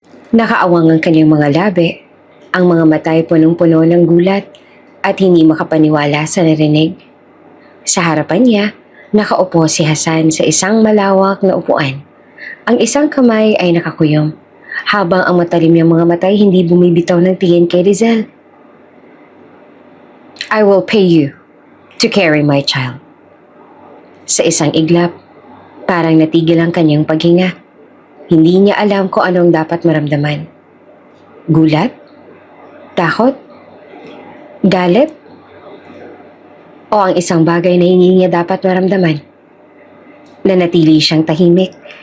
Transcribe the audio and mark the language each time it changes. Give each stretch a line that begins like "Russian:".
Filipino: Nakaawang ang kanyang mga labi, ang mga matay punong-puno ng gulat at hindi makapaniwala sa narinig. Sa harapan niya, nakaupo si Hassan sa isang malawak na upuan. Ang isang kamay ay nakakuyom, habang ang matalim niyang mga matay hindi bumibitaw ng tingin kay Lizelle.
English: I will pay you to carry my child.
Filipino: Sa isang iglap, parang natigil ang kanyang paghinga. Hindi niya alam kung anong dapat maramdaman. Gulat? Takot? Galit? O ang isang bagay na hindi niya dapat maramdaman? Nanatili siyang tahimik.